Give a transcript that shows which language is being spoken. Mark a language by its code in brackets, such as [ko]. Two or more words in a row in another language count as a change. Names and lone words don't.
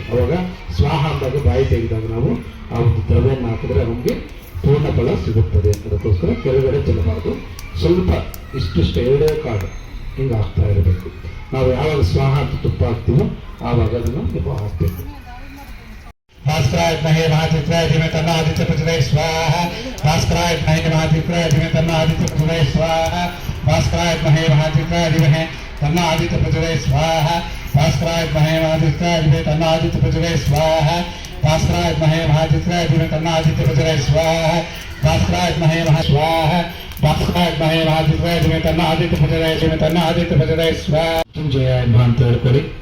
[kn] ಅವಾಗ ಸ್ವಾಹ ಅಂದಾಗ ಬಾಯಿ ತೆಗೆದಾಗ ನಾವು ಆ ಒಂದು ದ್ರವ್ಯವನ್ನು ಹಾಕಿದ್ರೆ ನಮಗೆ ಪೂರ್ಣ ಫಲ ಸಿಗುತ್ತದೆ. ಅದಕ್ಕೋಸ್ಕರ ಕೆಳಗಡೆ ಚೆಲ್ಲಬಾರ್ದು, ಸ್ವಲ್ಪ ಇಷ್ಟಿಷ್ಟು ಎರಡೇ ಕಾಳು ಹಿಂಗೆ ಹಾಕ್ತಾ ಇರಬೇಕು. ನಾವು ಯಾವಾಗ ಸ್ವಾಹ ಅಂತ ತುಪ್ಪ ಹಾಕ್ತೀವೋ ಆವಾಗ ಅದನ್ನು ನೀವು ಹಾಕ್ಬೇಕು. [sa] भास्कराय विद्महे महाचित्राय धीमहि तन्नो आदित्य प्रचोदयात् स्वाहा भास्कराय विद्महे महाचित्राय धीमहि तन्नो आदित्य प्रचोदयात् स्वाहा भास्कराय विद्महे महाचित्राय धीमहि तन्नो आदित्य प्रचोदयात् स्वाहा भास्कराय विद्महे महाचित्राय धीमहि तन्नो आदित्य प्रचोदयात् स्वाहा भास्कराय विद्महे महाचित्राय धीमहि तन्नो आदित्य प्रचोदयात् स्वाहा भास्कराय विद्महे स्वाहा भास्कराय विद्महे महाचित्राय धीमहि तन्नो आदित्य प्रचोदयात् स्वाहा जय भांत ಹೇಳ್ಕೊಳ್ಳಿ.